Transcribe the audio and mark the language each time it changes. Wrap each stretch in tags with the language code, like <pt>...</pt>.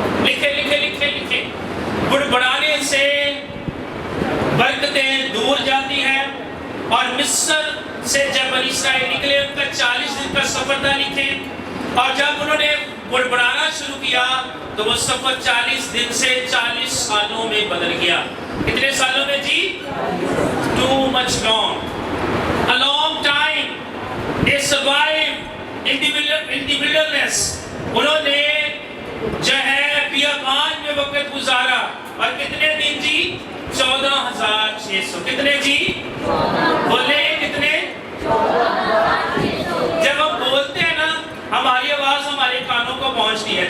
<hi>लिखे बुड़बुड़ाने से बरकतें दूर जाती हैं, और मिस्र से जब बनी इस्राएल निकले उनका 40 दिन का सफर था, लिखे, और जब उन्होंने बुड़बुड़ाना शुरू किया तो वो सफर 40 दिन से 40 सालों में बदल गया। कितने सालों में जी?</hi> <en>Too much long, a long time they survived in the wilderness।</en> <hi>उन्होंने जो है बियाबान में वक्त गुजारा, और कितने दिन जी? 14,600। कितने जी? बोले कितने? जब हम बोलते हैं ना, हमारी आवाज हमारे कानों को पहुंचती है।</hi>